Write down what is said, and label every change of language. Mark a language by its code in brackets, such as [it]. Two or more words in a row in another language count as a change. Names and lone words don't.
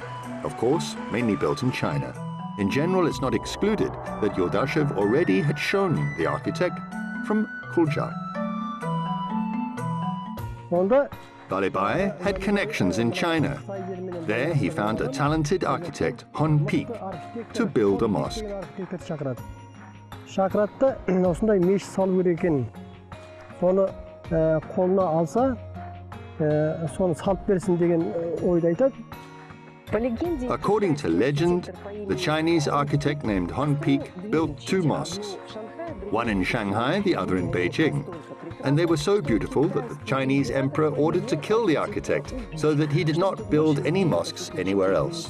[en] Of course, mainly built in China. In general, it's not excluded that Yuldashev already had shown the architect from Kuljar. Vali Bey had connections in China. There he found a talented architect, Hon Peak, to build a mosque. [kk] Шақыратты, осындай мешіт салу керек екен. Соны қолына алса, соны салып берсін деген ойды айтады. [en] According to legend, the Chinese architect named Hon Peak built two mosques, one in Shanghai, the other in Beijing. And they were so beautiful that the Chinese emperor ordered to kill the architect so that he did not build any mosques anywhere else.